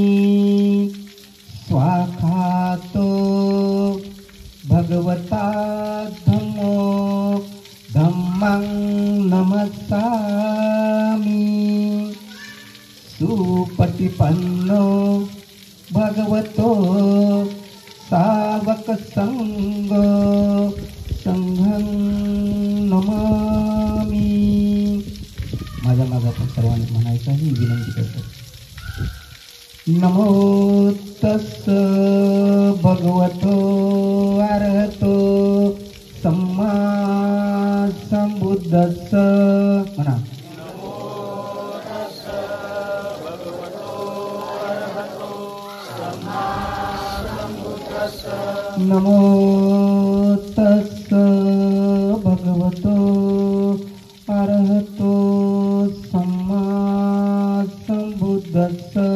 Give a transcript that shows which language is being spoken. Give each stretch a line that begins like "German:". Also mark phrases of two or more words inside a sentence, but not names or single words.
Pali: स्वाखातो भगवता धम्मो धम्मं नमस्सामि. सुपटिपन्नो भगवतो सावक संघो संघं नमामि.
Marathi: माझ्या मागे आपण सर्वांनी म्हणायचं ही विनंती करतो.
Pali: नमो तस्स भगवतो अरहतो सम्मा संबुद्धस्स.
Marathi: म्हणा.
Pali: नमो तस्स भगवतो अरहतो सम्मा संबुद्धस्स.